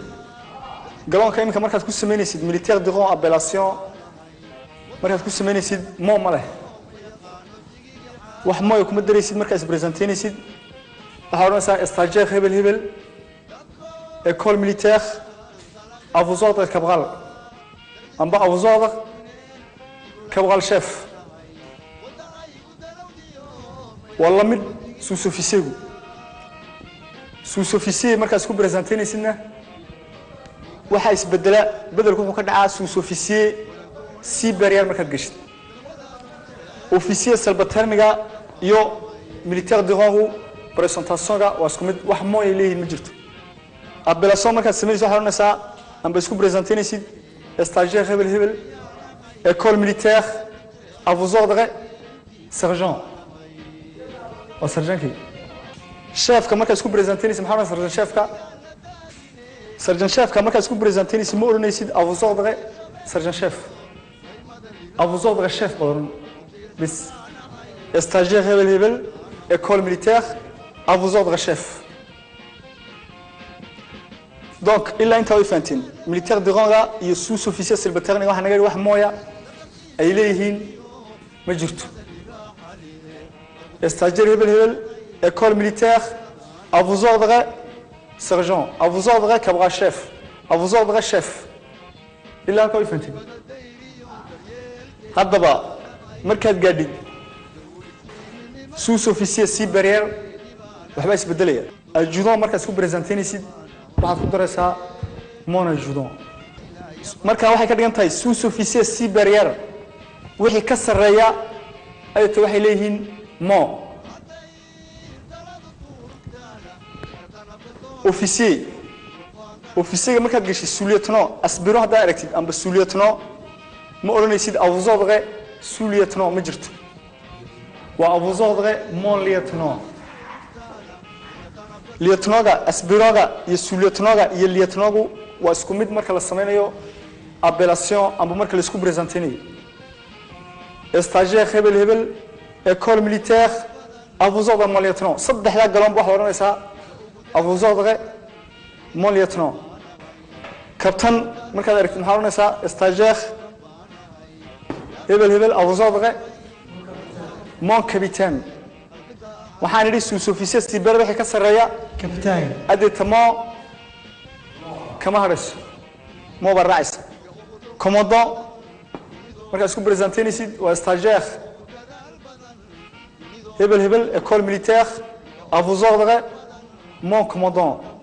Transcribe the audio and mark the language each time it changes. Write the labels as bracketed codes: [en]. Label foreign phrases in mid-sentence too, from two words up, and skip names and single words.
[so] Galonka imika markaad ku sameynaysid [fr] militaire du rang appellation [so] markaad ku sameynaysid mo ma leh. wax mooy kuma dareysid markaad presenteynaysid waxaa oranaysaa stagiaire hebel hebel [fr] école militaire à vos ordres cabral [so] amba [fr] à vos ordres cabral chef [so] walla mid [fr] sous-officier sous-officier [so] markaad ku presenteynaysidna waxa isbedela bedelku wuxuu ka dhacaa [fr] sous-officier supérieur [so] markaad gashid. Officier subalterniga iyo [fr] militaire de rang [so] présentation-ga waa isku mid wax mooy leeyihiin ma jirto. Appellation markaad sameynayso waxaad oranaysaa amba isku presenteynaysid stagiaire hebel hebel [fr] école militaire à vos ordres sergent. [so] waa sergent-kii. Chefka markaad isku presenteynaysid maxaa oranaysaa [fr] sergent chefka. Sergent chefka [so] markaad isku presenteynaysid ma oranaysid [fr] à vos ordres sergent chef. À vos ordres chef badan. Bis stagiaire [so] hebel hebel [fr] école militaire à vos ordres chef. Donc il a [so] inta fantin [fr] militaire de rang et sous-officier subalterne [so] waxa naga wax mooya ay leeyihiin ma jirto. [fr] Stagiaire [so] hebel hebel [fr] école militaire à vos ordres sergent, à vos ordres cabral chef, à vos ordres chef. Il a [so] inta fantin. Haddaba markaad gaadhid [fr] sous-officier supérieur [so] waxba isbedelaya. Adjudant markaad ku presenteynaysid waxaad ku daraysaa [fr] mon adjudant. [so] Marka waxay ka dhigan tahay [fr] sous-officier supérieur [so] wixii ka sareeya ay tahay waxay leeyihiin mon. Officier officier markaad gashay [fr] sous-lieutenant aspirant [so] haddaad aragtid amba sous-lieutenant ma oranaysid [fr] à vos ordres sous-lieutenant [so] ma jirto. [fr] waa à vos ordres mon lieutenant. [so] Lieutenant-ga aspirant-ga iyo sous-lieutenant-ga iyo lieutenant-gu waa isku mid marka la sameynayo appellation amba marka la isku presenteynayo. [fr] Stagiaire [so] hebel hebel [fr] école militaire à vos ordres mon lieutenant. [so] saddexda galon waxa oranaysaa [fr] à vos ordres mon lieutenant. [so] Captain markaad aragtid maxaa oranaysaa stagiaire hebel hebel [fr] à vos ordres mon capitaine. [so] waxaan idhi [fr] sous-officier supérieur [so] wixii ka sareeya Capitaine. adeetamo kama harayso ma barraacaysa. [fr] Commandant [so] markaad isku presenteynaysid waa [fr] stagiaire [so] hebel hebel [fr] école militaire à vos ordres mon commandant.